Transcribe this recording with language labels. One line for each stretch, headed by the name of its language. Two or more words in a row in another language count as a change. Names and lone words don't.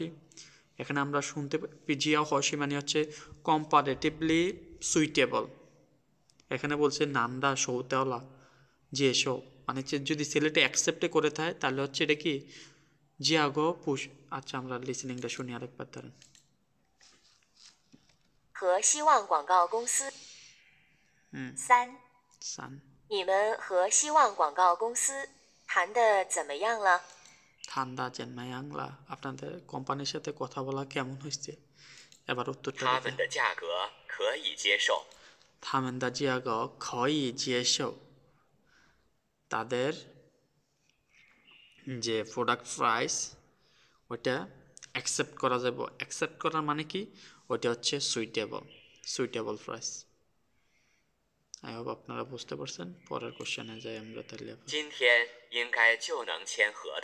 Bangla: এখানে আমরা শুনতে
Chinese: 比较合适
Bangla: মানে হচ্ছে
English: comparatively suitable.
Bangla: এখানে বলছে নান্দা সৌতেওলা যে শো মানে হচ্ছে যদি ছেলেটা অ্যাকসেপ্টে করে থাকে তাহলে হচ্ছে এটা কি জিয়াগো পুশ। আচ্ছা আমরা লিসেনিংটা শুনি আরেকবার ধরেন।
Chinese: 和希望广告公司。三， সান 你们和希望广告公司谈的怎么样了？谈的怎么样了,
Bangla: আপনাদের কোম্পানির সাথে কথা বলা কেমন হয়েছে? এবার উত্তরটা
Chinese: 他
Bangla: দেখে।
Chinese: 们的价格可以接受，他们的价格可以接受,
Bangla: তাদের যে প্রোডাক্ট প্রাইস ওইটা অ্যাকসেপ্ট করা যাব। অ্যাকসেপ্ট করার মানে কি? ওইটা হচ্ছে সুইটেবল, সুইটেবল প্রাইস।
English: I hope
Bangla: আপনারা বুঝতে পারছেন। পরের কোশ্চেনে যাই আমরা তাহলে।
Chinese: 今天应该就能签合同。